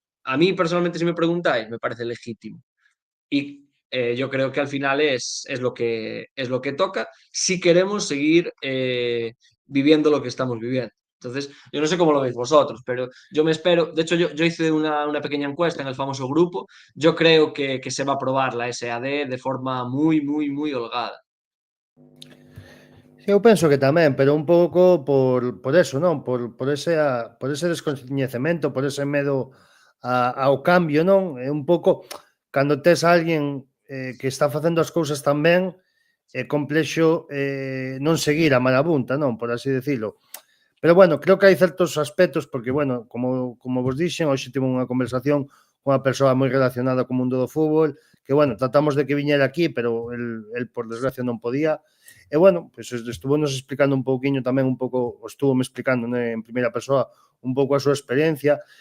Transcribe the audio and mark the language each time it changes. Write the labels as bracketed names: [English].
[Spanish] A mí, personalmente, si me preguntáis, me parece legítimo. Y yo creo que al final es lo que toca si queremos seguir viviendo lo que estamos viviendo. Entonces, yo no sé cómo lo veis vosotros, pero yo me espero. De hecho, yo hice una pequeña encuesta en el famoso grupo. Yo creo que se va a aprobar la SAD de forma muy, muy, muy holgada. [Galician] Eu penso que tamén, pero un pouco por eso, non? Por ese descoñecemento, por ese medo ao cambio, non? É un pouco, cando tes a alguén que está facendo as cousas tan ben, é complexo non seguir a marabunta, non? [Spanish] Por así decirlo. [Galician] Pero, bueno, creo que hai certos aspectos, porque, bueno, como vos dixen, hoxe tive unha conversación con unha persoa moi relacionada co mundo do fútbol, que, bueno, tratamos de que viñera aquí, pero el por desgracia, non podía. E, bueno, pues estuvo nos explicando un pouquiño tamén, estuvo me explicando en primeira persoa un pouco a súa experiencia.